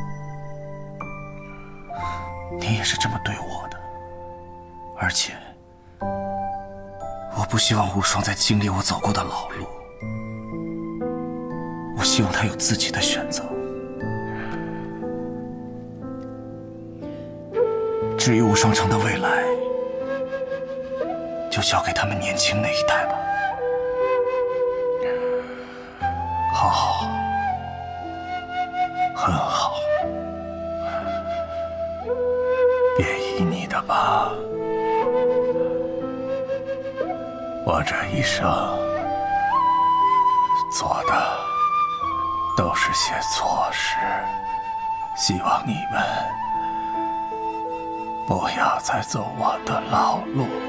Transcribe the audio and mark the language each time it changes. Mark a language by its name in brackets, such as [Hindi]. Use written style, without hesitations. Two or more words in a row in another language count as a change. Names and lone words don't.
[Chinese] 你也是這麼對我的，而且我不希望無雙再經歷我走過的老路，我希望他有自己的選擇。至於無雙城的未來，就交給他們年輕那一代吧。好，很好，便依你的吧。我這一生做的都是些錯事，希望你們不要再走我的老路。